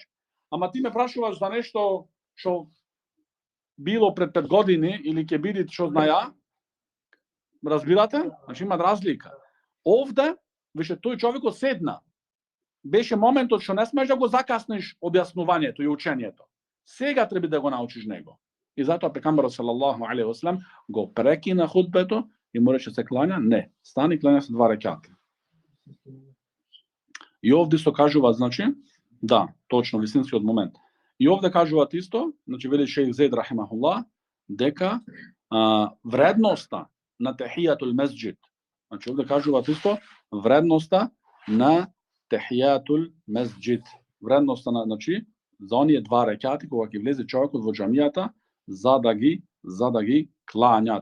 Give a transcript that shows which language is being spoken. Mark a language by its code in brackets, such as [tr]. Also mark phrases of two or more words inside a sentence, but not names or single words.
[mk] Ама ти ме прашуваш за нешто што било пред 5 години или ќе биде што знаја, разбирате? Значи има разлика. Овде, више тој човекот седна. Беше моментот што не смеш да го закасниш објаснувањето и учењето. Сега треба да го научиш него. И затоа пекамберот [ar] صلى الله عليه وسلم [mk] го прекина худбето и му рече се клања, не, стани клања се 2 рекати. И овде се кажува, значи, да, точно, вистинскиот момент. И овде кажуваат исто, значи вели шејх Зейд рахимахуллах, дека вредноста на [ar] تحية المسجد, [mk] значи овде кажуваат исто вредноста на [ar] تحية المسجد, [mk] вредноста на, значи за оние два рекати кога ќе влезе човекот во џамијата за да ги клањат.